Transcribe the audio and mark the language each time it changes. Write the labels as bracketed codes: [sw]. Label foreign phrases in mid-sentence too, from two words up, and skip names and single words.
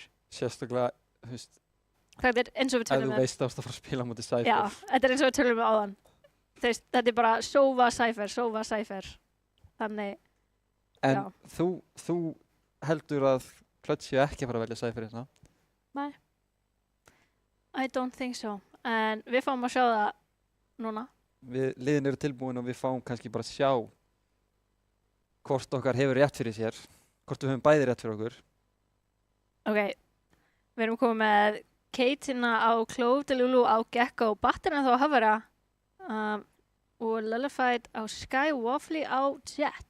[is] Sérstaklega, þú veist, Það er eins og við ef tölum þú með. veist að fara að spila á móti Cypher. Já, þetta er eins og við tölum með áðan. Þetta er bara Sova, Cypher. Þannig, En já. þú heldur að Clutch séu ekki að fara að velja Cypher hérna? [en] I don't think so. [is] En við fáum að sjá það núna. Liðin eru tilbúin og við fáum kannski bara að sjá hvort okkar hefur rétt fyrir sér, hvort við höfum bæði rétt fyrir okkur. Ok, við erum komið með Kate-ina á Clove, Delulu á Gekko, Batterina þá að Hafara og Lullified á Sky, Waffly á Jet.